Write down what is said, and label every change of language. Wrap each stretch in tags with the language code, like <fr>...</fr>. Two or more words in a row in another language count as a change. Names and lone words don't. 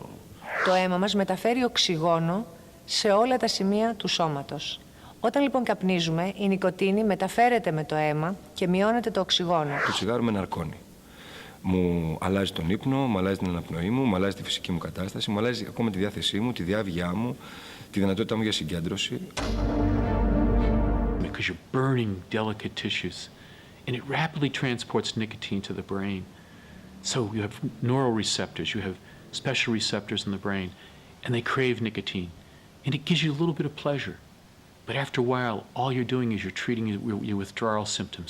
<el>Το αίμα μας μεταφέρει οξυγόνο σε όλα τα σημεία του σώματος. Όταν λοιπόν καπνίζουμε, η νικοτίνη μεταφέρεται με το αίμα και μειώνεται το οξυγόνο. Το τσιγάρο με ναρκώνει. Μου αλλάζει τον ύπνο, μου αλλάζει την αναπνοή μου αλλάζει τη φυσική μου κατάσταση, μου αλλάζει ακόμα τη διάθεσή μου, τη διάβγειά μου, τη δυνατότητά μου για συγκέντρωση.</el> <en>Because you're burning delicate tissues, and it rapidly transports nicotine to the brain. So you have neural receptors, you have special receptors in the brain, and they crave nicotine. And it gives you a little bit of pleasure. But after a while, all you're doing is you're treating your withdrawal symptoms.</en>